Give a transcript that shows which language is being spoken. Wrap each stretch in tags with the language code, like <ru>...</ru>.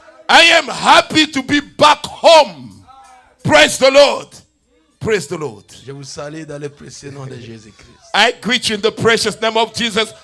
<en>I am happy to be back home. Praise the Lord. Praise the Lord.</en> <fr>Je vous salue dans le précieux nom de Jésus-Christ.</fr> <en>I greet you in the precious name of Jesus.</en>